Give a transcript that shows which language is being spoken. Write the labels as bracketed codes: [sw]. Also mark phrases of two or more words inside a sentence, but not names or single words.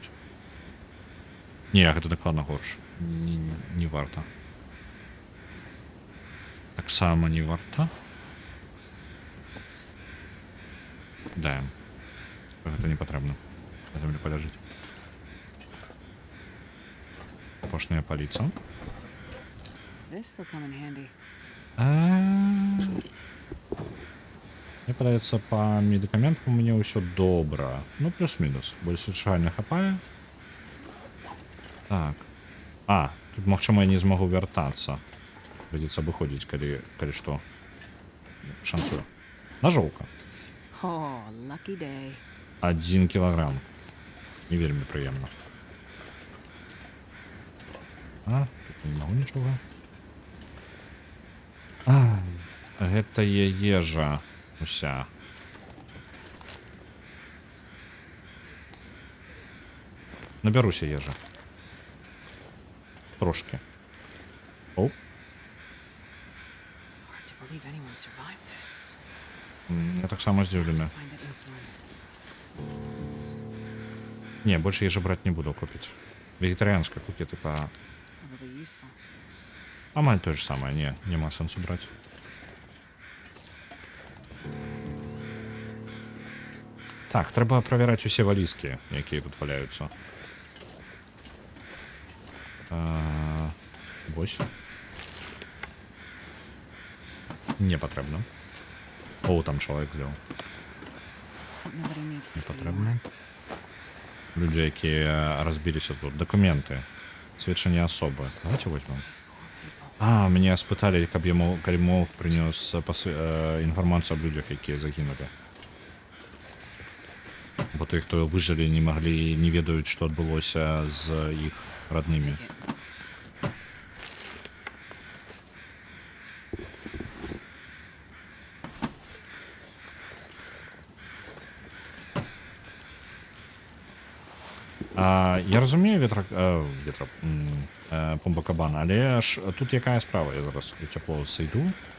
[be] Не, гэта дакладна горш. Не варта. Таксама не варта. Даем. Гэта не патрэбна. На зямлі паляжыць. Апошняя паліца. [en] This will come in handy. [be] Мне падаецца, па медыкаментам мне ўсё добра. Ну, плюс-мінус. Больш звычайна хапае. Так. Тут, магчыма, я не змагу вяртацца. Прыйдзецца выходзіць, калі што. Шанцую. Ножоўка. [en] Oh, lucky day. [be] 1 кілаграм. Не вельмі прыемна. Тут не магу нічога. Гэта ежа уся. Набяруся ежа. Трошки. Оу. [en] Hard to believe anyone survived this. [be] Я так само здзіўлены. [en] Find that insulin. [ru] Не, больше ежи брать не буду купить. Вегетарианская куки, типа... [en] Probably useful. [ru] Амаль то же самое, не, нема сенсу брать. [be] Так, трэба правяраць усе валізкі, якія тут валяюцца. Вось. Не патрэбна. О, там чалавек злеў. [en] Hope nobody needs [be] Не [en] this [be] патрэбна. [en] anymore. [be] Людзі, якія разбіліся тут. Дакументы. Сведчанне асобы. [ru] Давайте возьмем. [en] These poor people. [be] Мяне спыталі, каб я калі мог прынёс інфармацыю аб людзях, якія загінулі. Бо той, хто выжылі, не маглі, не ведаюць, што адбылося з іх роднымі. [en] Take it. [be] Я разумею помба кабана, але ж тут якая справа, я зараз у цяпло сыйду.